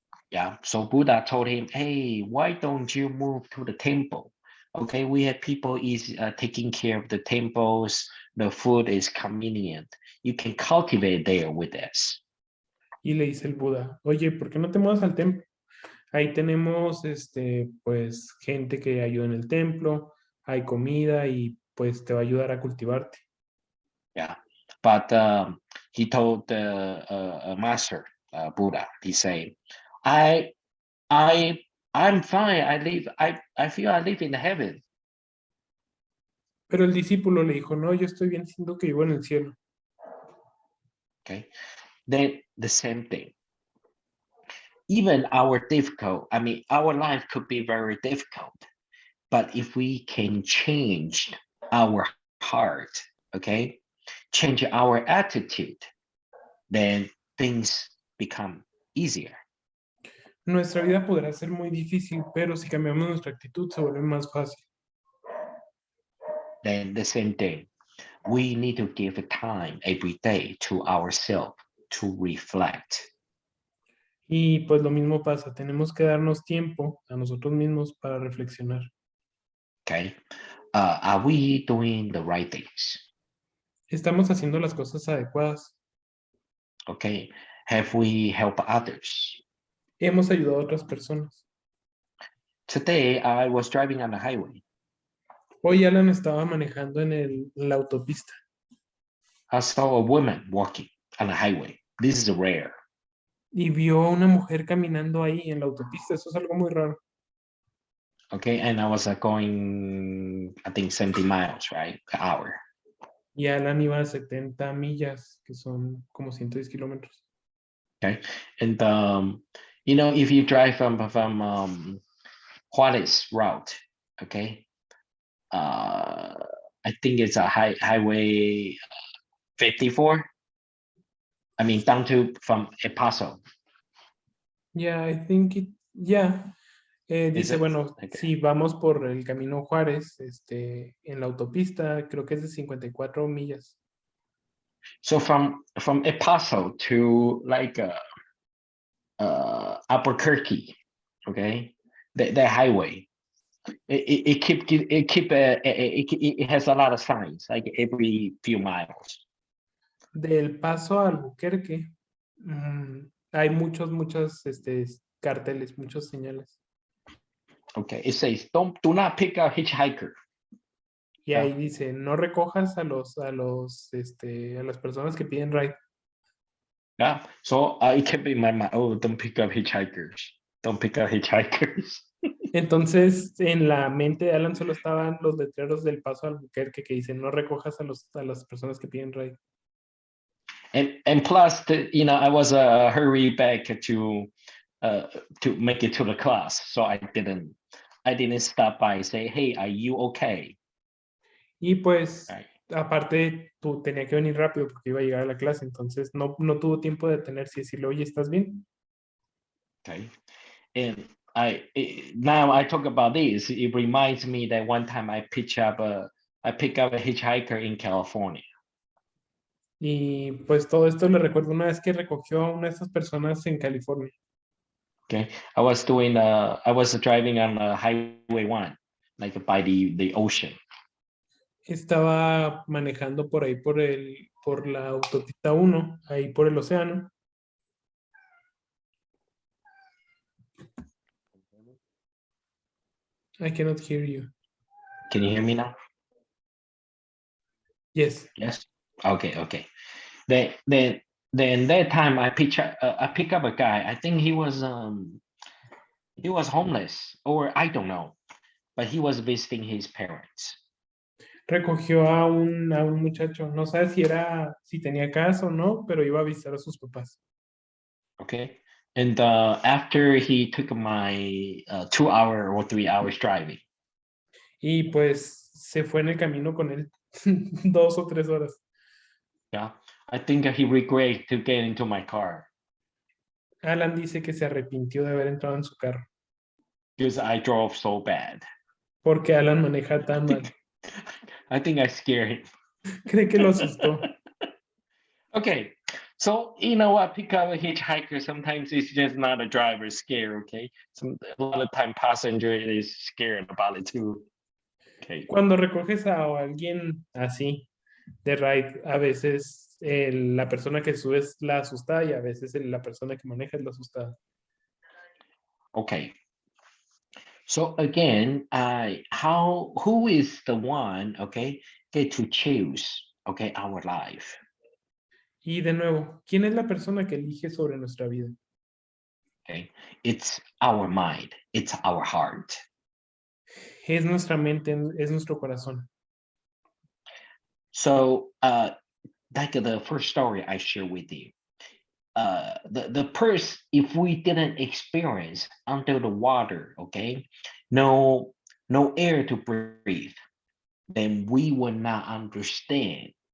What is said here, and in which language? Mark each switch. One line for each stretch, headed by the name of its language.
English: Yeah, so Buddha told him, hey, why don't you move to the temple? Okay, we have people taking care of the temples, the food is convenient, you can cultivate there with us.
Spanish: Y le dice el Buda, oye, ¿por qué no te mudas al templo? Ahí tenemos, pues, gente que ayuda en el templo, hay comida y pues te va a ayudar a cultivarte.
English: Yeah, but he told the master, Buddha, he said, I'm fine. I feel I live in heaven.
Spanish: Pero el discípulo le dijo, no, yo estoy bien, siento que vivo en el cielo.
English: Okay, then the same thing. Even our life could be very difficult, but if we can change our heart, okay, change our attitude, then things become easier.
Spanish: Nuestra vida podrá ser muy difícil, pero si cambiamos nuestra actitud se vuelve más fácil.
English: Then the same thing, we need to give time every day to ourselves to reflect.
Spanish: Y pues lo mismo pasa, tenemos que darnos tiempo a nosotros mismos para reflexionar.
English: Okay, are we doing the right things?
Spanish: ¿Estamos haciendo las cosas adecuadas?
English: Okay, have we helped others?
Spanish: Hemos ayudado a otras personas.
English: Today, I was driving on the highway.
Spanish: Hoy Alan estaba manejando en la autopista
English: I saw a woman walking on the highway. This is rare.
Spanish: y vio a una mujer caminando ahí en la autopista. Eso es algo muy raro.
English: Okay, and I was going, I think 70 miles, right, per hour.
Spanish: Y Alan iba a 70 millas, que son como 110 kilómetros.
English: Okay, and you know, if you drive from Juarez route, okay, I think it's a highway 54. I mean, down to from El Paso. Yeah, I think it, yeah.
Spanish: Dice,
English: it?
Spanish: bueno,
English: Okay.
Spanish: si vamos por el camino Juárez, en la autopista, creo que es de 54 millas.
English: So from El Paso to like Albuquerque, okay, the highway, it has a lot of signs, like every few miles.
Spanish: Del Paso a Albuquerque, hay muchos carteles, muchas señales.
English: Okay, it says do not pick a hitchhiker.
Spanish: Y ahí dice, no recojas a las personas que piden ride.
English: Yeah, so it kept in my mind, oh, don't pick up hitchhikers. Don't pick up hitchhikers.
Spanish: Entonces, en la mente de Alan solo estaban los letreros del Paso a Albuquerque que dicen, no recojas a las personas que piden ride.
English: And plus, you know, I was hurry back to make it to the class, so I didn't stop by and say, hey, are you okay?
Spanish: Y pues,
English: Right.
Spanish: aparte, tú tenía que venir rápido porque iba a llegar a la clase, entonces no tuvo tiempo de detenerse y decirle, oye, ¿estás bien?
English: Okay, and now I talk about this. It reminds me that one time I picked up a hitchhiker in California.
Spanish: Y pues todo esto le recuerdo una vez que recogió a una de estas personas en California.
English: Okay, I was driving on Highway 1, like by the ocean.
Spanish: Estaba manejando por ahí por la autopista 1, ahí por el océano.
English: I cannot hear you. Can you hear me now? Yes. Yes. Okay. Then that time I pick up a guy. I think he was homeless, or I don't know, but he was visiting his parents.
Spanish: Recogió a un muchacho, no sabe si tenía casa o no, pero iba a visitar a sus papás.
English: Okay, and after he took my 2 hour or 3 hours driving.
Spanish: Y pues se fue en el camino con él 2 o 3 horas.
English: Yeah, I think he regret to get into my car.
Spanish: Alan dice que se arrepintió de haber entrado en su carro.
English: Because I drove so bad.
Spanish: Porque Alan maneja tan mal.
English: I think I scared him.
Spanish: Cree que lo asustó.
English: Okay, so you know what? Pick up a hitchhiker. Sometimes it's just not a driver scared. Okay, a lot of time passenger is scared about it too. Okay.
Spanish: Cuando recoges a alguien así de ride, a veces la persona que sube es la asustada y a veces la persona que maneja es la asustada.
English: Okay. So again, who is the one, okay, to choose, okay, our life?
Spanish: Y de nuevo, ¿quién es la persona que elige sobre nuestra vida?
English: Okay, it's our mind, it's our heart.
Spanish: Es nuestra mente, es nuestro corazón.
English: So, like the first story I share with you, the first, if we didn't experience under the water, okay, no air to breathe, then we will not understand.